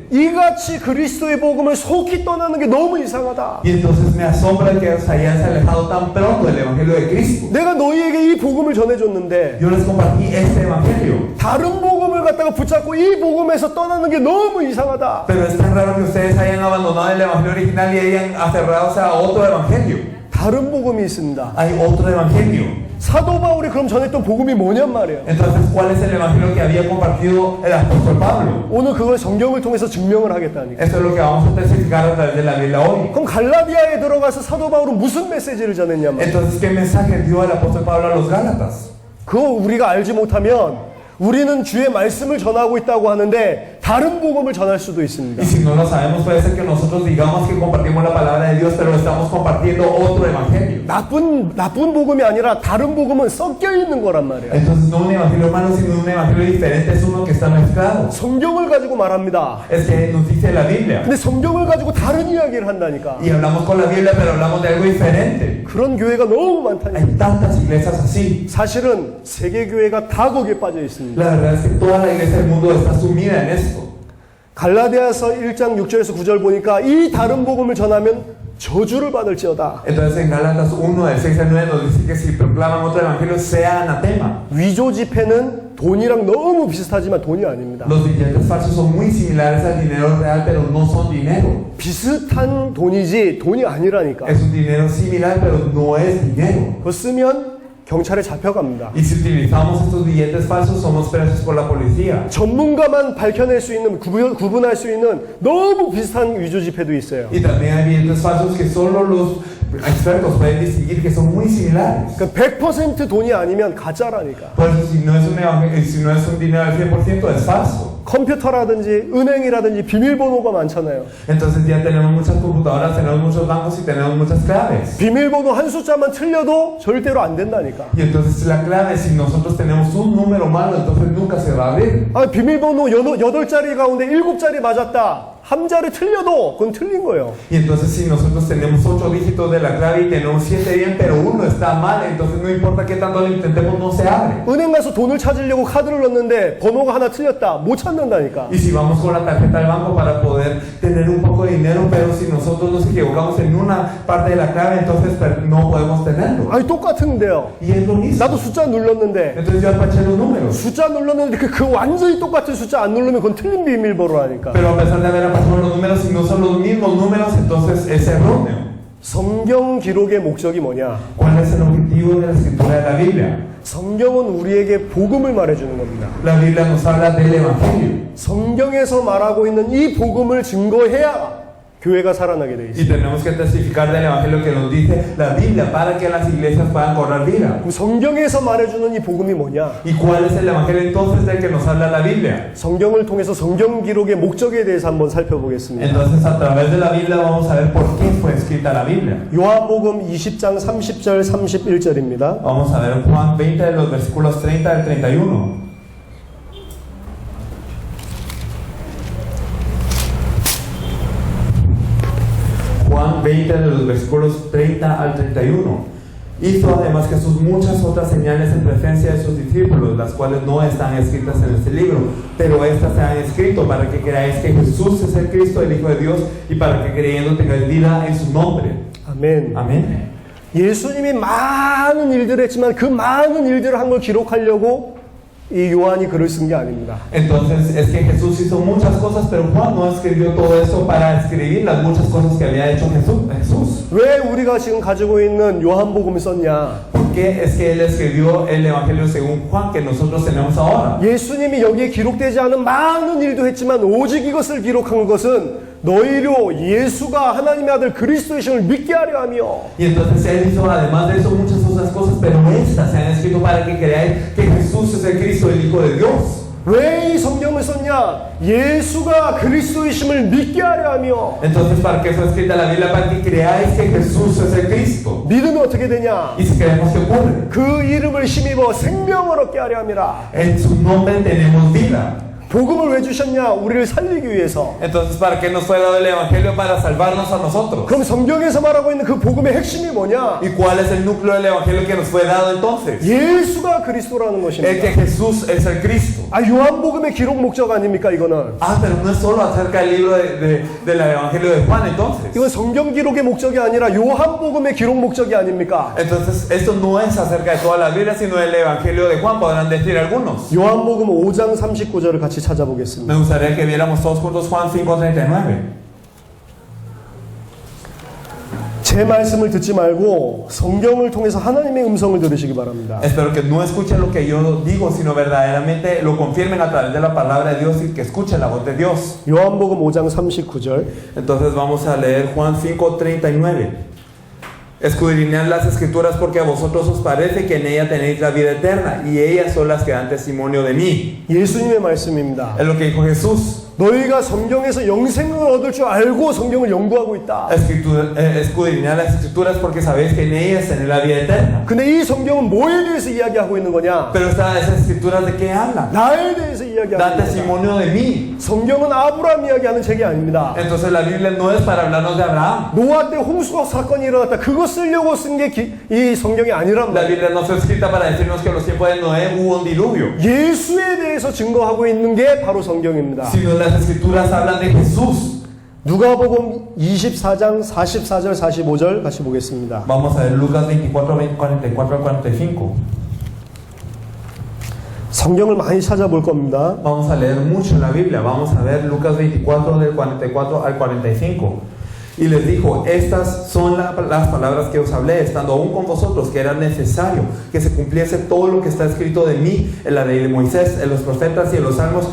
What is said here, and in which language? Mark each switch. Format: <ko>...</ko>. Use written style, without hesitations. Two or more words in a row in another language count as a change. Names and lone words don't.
<ko>이같이 그리스도의 복음을 속히 떠나는 게 너무 이상하다.</ko> <es>Y entonces me asombra que os hayáis alejado tan pronto del evangelio de Cristo.</es> <ko>내가 너희에게 이 복음을 전해줬는데</ko> <es>Yo les compartí este evangelio.</es> <ko>다른 복음을 갖다가 붙잡고 이 복음에서 떠나는 게 너무 이상하다.</ko> <es>Pero es tan raro que ustedes hayan abandonado el evangelio original y hayan aferrado a otro evangelio.</es> <ko>다른 복음이 있습니다.</ko> <es>Hay otro evangelio.</es> <ko>사도 바울이 그럼 전했던 복음이 뭐냔 말이에요.</ko> <es>Entonces, ¿cuál es el evangelio que había compartido el apóstol Pablo?</es> <ko>오늘 그걸 성경을 통해서 증명을 하겠다니까.</ko> <es>Eso es lo que vamos a testificar a través de la Biblia hoy.</es> <ko>그럼 갈라디아에 들어가서 사도 바울은 무슨 메시지를 전했냔 말이에요.</ko> <es>Entonces, ¿qué mensaje dio el apóstol Pablo a los Gálatas?</es> <ko>그거 우리가 알지 못하면 우리는 주의 말씀을 전하고 있다고 하는데 다른 복음을 전할 수도 있습니다.</ko> <es>Y si no lo sabemos, puede ser que nosotros digamos que compartimos la palabra de Dios, pero estamos compartiendo otro evangelio.</es> <ko>나쁜 복음이 아니라 다른 복음은 섞여 있는 거란 말이에요.</ko> <es>Entonces, no un evangelio malo, sino un evangelio diferente, es uno que está mezclado.</es> <ko>성경을 가지고 말합니다.</ko> <es>Es que nos dice la Biblia.</es> <ko>근데 성경을 가지고 다른 이야기를 한다니까.</ko> <es>Y hablamos con la Biblia, pero hablamos de algo diferente.</es> <ko>그런 교회가 너무 많다니까.</ko> <es>Hay tantas iglesias así.</es> <ko>사실은 세계 교회가 다 거기에 빠져 있습니다.</ko> <es>La verdad es que toda la iglesia del mundo está sumida en esto.</es> <ko>갈라디아서 1장 6절에서 9절 보니까 이 다른 복음을 전하면 저주를 받을지어다.</ko> <es>Entonces en Gálatas 1 del 6 al 9 nos dice que si proclaman otro evangelio sea anatema.</es> <ko>위조 지폐는 돈이랑 너무 비슷하지만 돈이 아닙니다.</ko> <es>Los billetes falsos son muy similares al dinero real, pero no son dinero.</es> <ko>비슷한 돈이지 돈이 아니라니까.</ko> <es>Es un dinero similar, pero no es dinero.</es> <ko>그거 쓰면 경찰에 잡혀갑니다.</ko> <es>Y si utilizamos estos billetes falsos, somos presos por la policía.</es> <ko>전문가만 밝혀낼 수 있는 구분할 수 있는 너무 비슷한 위조 지폐도 있어요.</ko> <es>Y también hay billetes falsos que solo los expertos pueden distinguir que son muy similares.</es> <ko>그러니까 100% 돈이 아니면 가짜라니까.</ko> <es>Por eso si no es un dinero al 100% es falso.</es> <ko>컴퓨터라든지 은행이라든지 비밀번호가 많잖아요.</ko> <es>Entonces ya tenemos muchas computadoras, tenemos muchos bancos y tenemos muchas claves.</es> <ko>비밀번호 한 숫자만 틀려도 절대로 안 된다니까.</ko> <es>Y entonces la clave, si nosotros tenemos un número malo, entonces nunca se va a abrir.</es> <ko>아, 비밀번호 8자리 가운데 7자리 맞았다. 한 자리 틀려도 그건 틀린 거예요.</ko> <es>Y entonces si nosotros tenemos 8 dígitos de la clave y tenemos 7 bien, pero uno está mal, entonces no importa qué tanto lo intentemos, no se abre.</es> <ko>은행 가서 돈을 찾으려고 카드를 넣는데 번호가 하나 틀렸다. 못 찾는다니까.</ko> <es>Y si vamos con la tarjeta al banco para poder tener un poco de dinero, pero si nosotros nos equivocamos en una parte de la clave, entonces no podemos tenerlo.</es> <ko>아니 똑같은데요.</ko> <es>Y es lo mismo.</es> <ko>나도 숫자 눌렀는데</ko> <es>Entonces yo apaché los números.</es> <ko>숫자 눌렀는데 그 완전히 똑같은 숫자 안 누르면 그건 틀린 비밀번호라니까.</ko> <es>Pero a pesar de haber apachado los números, si no son los mismos números, entonces es erróneo.</es> <ko>성경 기록의 목적이 뭐냐?</ko> <es>¿Cuál es el objetivo de la escritura de la Biblia?</es> <ko>성경은 우리에게 복음을 말해주는 겁니다.</ko> <es>La Biblia nos habla del Evangelio.</es> <ko>성경에서 말하고 있는 이 복음을 증거해야 교회가 살아나게 돼 있어요.</ko> <es>Y tenemos que testificar del Evangelio que nos dice la Biblia para que las iglesias puedan cobrar vida.</es> <ko>그럼 성경에서 말해주는 이 복음이 뭐냐?</ko> <es>¿Y cuál es el Evangelio entonces del que nos habla la Biblia?</es> <ko>성경을 통해서 성경 기록의 목적에 대해서 한번 살펴보겠습니다.</ko> <es>Entonces a través de la Biblia vamos a ver por qué fue escrita la Biblia.</es> <ko>요한복음 20장 30절 31절입니다.</ko> <es>Vamos a ver Juan 20 de los versículos 30 al 31. Juan 20 de los versículos 30 al 31. Hizo además Jesús muchas otras señales en presencia de sus discípulos, las cuales no están escritas en este libro, pero estas se han escrito para que creáis que Jesús es el Cristo, el Hijo de Dios, y para que creyendo tengáis vida en su nombre.</es> <ko>아멘.</ko> <es>Amén.</es> <ko>예수님이 많은 일들을 했지만 그 많은 일들을 한 걸 기록하려고 이 요한이 글을 쓴 게 아닙니다.</ko> <es>Entonces es que Jesús hizo muchas cosas, pero Juan no escribió todo eso para escribir las muchas cosas que había hecho Jesús.</es> <ko>왜 우리가 지금 가지고 있는 요한복음을 썼냐?</ko> <es>¿Por qué es que él escribió el Evangelio según Juan que nosotros tenemos ahora?</es> <ko>예수님이 여기에 기록되지 않은 많은 일도 했지만 오직 이것을 기록한 것은 너희로 예수가 하나님의 아들 그리스도이심을 믿게 하려 하며</ko> <es>Y entonces él hizo además de eso muchas otras cosas, pero estas se han escrito para que creáis que Jesús es el Cristo, el Hijo de Dios.</es> <ko>왜 이 성경을 썼냐? 예수가 그리스도이심을 믿게 하려 하며</ko> <es>Entonces, ¿para qué fue escrita la Biblia? Para que creáis que Jesús es el Cristo.</es> <ko>믿으면 어떻게 되냐?</ko> <es>Y si creemos que ocurre,</es> <ko>그 이름을 힘입어 생명을 얻게 하려 함이라.</ko> <es>en su nombre tenemos vida.</es> <ko>복음을 왜 주셨냐? 우리를 살리기 위해서.</ko> <es>Entonces, ¿para qué nos fue dado el Evangelio? Para salvarnos a nosotros.</es> <ko>그럼 성경에서 말하고 있는 그 복음의 핵심이 뭐냐?</ko> <es>¿Y cuál es el núcleo del Evangelio que nos fue dado entonces?</es> <ko>예수가 그리스도라는</ko> <es>El que</es> <ko>것입니다.</ko> <es>Jesús es el Cristo.</es> <ko>아, 요한복음의 기록 목적 아닙니까 이거는?</ko> <es>Ah, pero no es solo acerca del libro del Evangelio de Juan entonces.</es> <ko>이건 성경 기록의 목적이 아니라 요한복음의 기록 목적이 아닙니까?</ko> <es>Entonces, esto no es acerca de toda la Biblia, sino del Evangelio de Juan, podrán decir algunos.</es> <ko>요한복음 5장 39절을 같이 찾아보겠습니다.</ko> <es>Me gustaría que viéramos todos juntos Juan 5:39.</es> <ko>제 말씀을 듣지 말고 성경을 통해서 하나님의 음성을 들으시기 바랍니다.</ko> <es>Espero que no escuchen lo que yo digo, sino verdaderamente lo confirmen a través de la palabra de Dios y que escuchen la voz de Dios.</es> <ko>요한복음 5장 39절.</ko> <es>Entonces vamos a leer Juan 5:39. Escudriñad las escrituras porque a vosotros os parece que en ella tenéis la vida eterna y ellas son las que dan testimonio de mí.</es> <ko>예수님의 말씀입니다.</ko> <es>Es lo que dijo Jesús.</es> <ko>너희가 성경에서 영생을 얻을 줄 알고 성경을 연구하고 있다.</ko> <es>Escudriñad las escrituras porque sabéis que en ellas tenéis la vida eterna.</es> <ko>근데 이 성경은 뭐에 대해서 이야기하고 있는 거냐?</ko> <es>Pero esas escrituras ¿de qué hablan?</es> <ko>나에 대해서 이야기하고</ko> <es>Dan</es> <ko>있는 거다.</ko> <es>testimonio de mí.</es> <ko>성경은 아브라함 이야기하는 책이 아닙니다.</ko> <es>Entonces la Biblia no es para hablarnos de Abraham.</es> <ko>노아 때 홍수가 사건이 일어났다. 그거 쓰려고 쓴 게 이 성경이 아니란</ko> <es>La</es> <ko>말이에요.</ko> <es>Biblia no fue escrita para decirnos que en los tiempos de Noé hubo un diluvio.</es> <ko>예수에 대해서 증거하고 있는 게 바로 성경입니다.</ko> <es>Sino las escrituras hablan de Jesús.</es> <ko>누가복음 24장 44절 45절 같이 보겠습니다.</ko> <es>Vamos a ver Lucas 24, 44 al 45.</es> <ko>성경을 많이 찾아볼 겁니다.</ko> <es>Vamos a leer mucho en la Biblia. Vamos a ver Lucas 24 del 44 al 45. Y les dijo, estas son las palabras que os hablé, estando aún con vosotros, que era necesario que se cumpliese todo lo que está escrito de mí en la ley de Moisés, en los profetas y en los salmos.</es>